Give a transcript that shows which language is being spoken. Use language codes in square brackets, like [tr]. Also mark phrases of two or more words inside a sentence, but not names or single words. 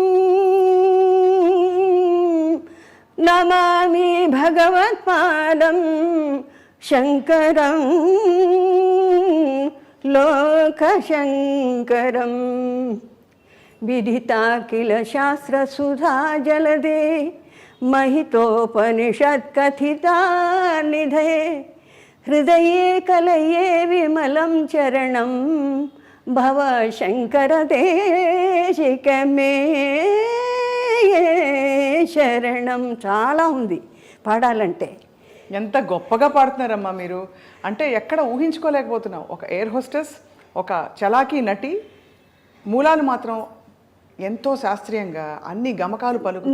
[sa] నమామి భగవత్పాదం శంకరం లోకశంకరం. విదితాఖిల శాస్త్రసుధా జలదే, महितोपनिषत्कथिता निधये, हृदये कलये विमलं चरणं భవ శంకర దేశికమే శరణం. [te] చాలా ఉంది పాడాలంటే. ఎంత గొప్పగా పాడుతున్నారమ్మా మీరు. అంటే ఎక్కడ ఊహించుకోలేకపోతున్నాం. ఒక [en] air hostess, [te] ఒక చలాకీ నటి, మూలాలు మాత్రం ఎంతో శాస్త్రీయంగా అన్ని గమకాలు పలుకుతూ.